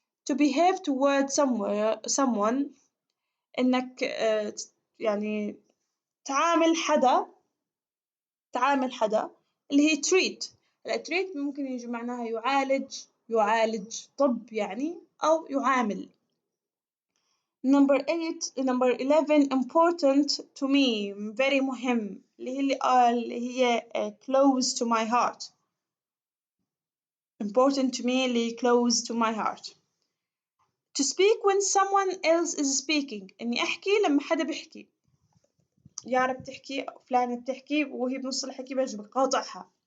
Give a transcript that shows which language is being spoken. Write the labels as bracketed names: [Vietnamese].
[English] To behave toward someone [Arabic] إنك يعني تعامل حدا اللي هي treat. treat ممكن يجي معناها يعالج طب يعني أو يعامل. [English] Number 11 important to me very [Arabic] مهم اللي هي [English] close to my heart. important to me اللي close to my heart. To speak when someone else is speaking [Arabic] إني أحكي لما حدا بيحكي. يارا بتحكي أو فلانة بتحكي وهي بنص الحكي بيجي بقاطعها.